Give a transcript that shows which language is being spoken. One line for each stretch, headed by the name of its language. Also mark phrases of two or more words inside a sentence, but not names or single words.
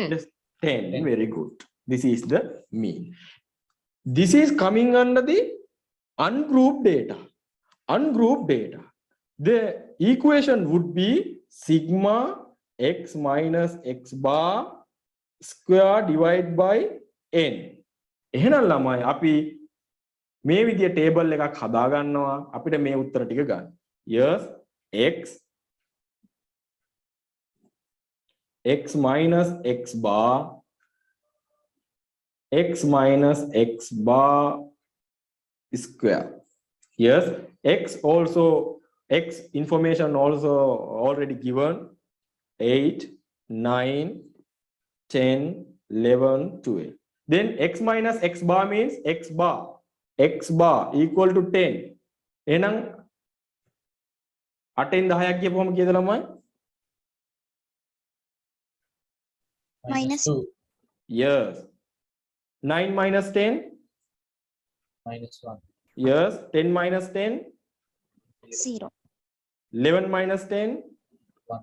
English: Yes, 10. Very good. This is the mean. This is coming under the ungrouped data. Ungrouped data. The equation would be sigma x minus x bar square divided by n.
Sinhala: එහෙනම් ළමයි අපි මේ විදිය ටේබල් එකක් හදා ගන්නවා අපිට මේ උත්තර ටික ගන්න.
English: Yes, x minus x bar square. Yes, x information also already given. 8, 9, 10, 11, 12. Then x minus x bar means x bar equal to 10.
Sinhala: එහෙනම් 8න් 10ක් කියපුවම කීයද ළමයි?
English: minus 2 Yes. 9 minus 10? minus 1 Yes. 10 minus 10? 0. 11 minus 10? 1